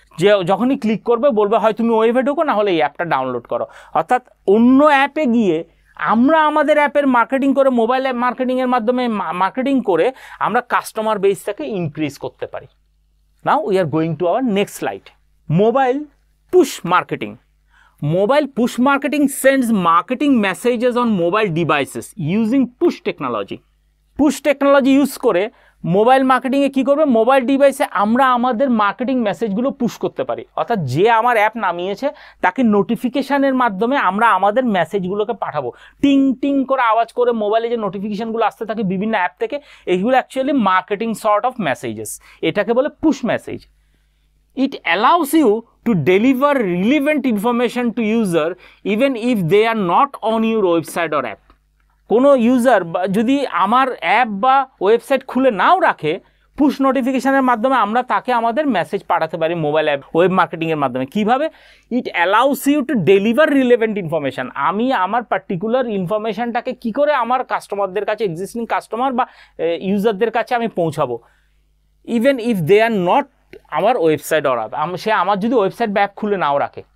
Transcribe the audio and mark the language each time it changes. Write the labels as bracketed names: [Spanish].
[Bangla] যে যখনই ক্লিক করবে বলবে হয় তুমি ওয়েবে ঢোকো, না হলে এই অ্যাপটা ডাউনলোড করো। অর্থাৎ অন্য অ্যাপে গিয়ে আমরা আমাদের অ্যাপের মার্কেটিং করে, মোবাইল অ্যাপ মার্কেটিংয়ের মাধ্যমে মার্কেটিং করে আমরা কাস্টমার বেসটাকে ইনক্রিজ করতে পারি। [English] Now we are going to our next slide. Mobile push marketing. Mobile push marketing sends marketing messages on mobile devices using push technology. Push technology use করে [Bangla] mobile মার্কেটিংয়ে কী করবে, mobile ডিভাইসে আমরা আমাদের marketing মেসেজগুলো push করতে পারি, অর্থাৎ যে আমার অ্যাপ নামিয়েছে তাকে নোটিফিকেশানের মাধ্যমে আমরা আমাদের মেসেজগুলোকে পাঠাবো। টিং টিং করে আওয়াজ করে মোবাইলে যে নোটিফিকেশানগুলো আসতে থাকে বিভিন্ন অ্যাপ থেকে, এইগুলো actually marketing sort of messages, এটাকে বলে push message. [English] It allows you to deliver relevant information to user even if they are not on your website or app. [Bangla] কোনো ইউজার যদি আমার অ্যাপ বা ওয়েবসাইট খুলে নাও রাখে, পুশ নোটিফিকেশানের মাধ্যমে আমরা তাকে আমাদের মেসেজ পাঠাতে পারি মোবাইল অ্যাপ ওয়েব মার্কেটিংয়ের মাধ্যমে। কীভাবে? [English] It allows you to deliver relevant information. [Bangla] আমি আমার পার্টিকুলার ইনফরমেশানটাকে কী করে আমার কাস্টমারদের কাছে, এক্সিস্টিং কাস্টমার বা ইউজারদের কাছে আমি পৌঁছাবো, [English] even if they are not [Bangla] আমার ওয়েবসাইট অর অ্যাপ, সে আমার যদি ওয়েবসাইট বা অ্যাপ খুলে নাও রাখে।